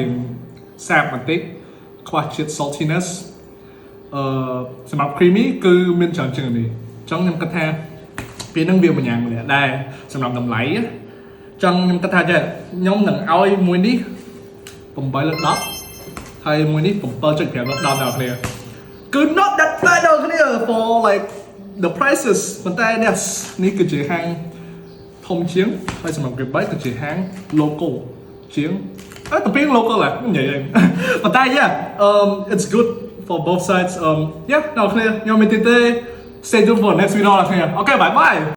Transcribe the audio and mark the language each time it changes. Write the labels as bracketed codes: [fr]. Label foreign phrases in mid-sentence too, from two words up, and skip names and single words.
[km] ងសាបបន្តិចខ្វះជាតិ saltiness សម្រាប់ creamy គឺមានច្រើនជាងនេះអញ្ចឹងខ្ញុំគិតថាពេលហ្នឹងវាម្យ៉ាងម្នាក់ដែរ សម្រាប់តម្លៃអញ្ចឹងខ្ញុំគិតថាចេះខ្ញុំនឹងឲ្យមួយនេះ8 លើ 10 ហើយមួយនេះ 7.5 លើ 10 ដល់គ្នាគឺ [en] not that bad [km] ដល់គ្នា [en] for like the prices [km] ប៉ុន្តែនេះគឺជាហាងធំជាងហើយសម្រាប់ Grip Bite គឺជាហាង local ជាងតែពី local ហ៎និយាយប៉ុន្តែ [en] it's good for both sides [km] ដល់គ្នាខ្ញុំមានទីទេ [en] stay tuned for next video [km] ដល់គ្នាអូខេ [en] bye bye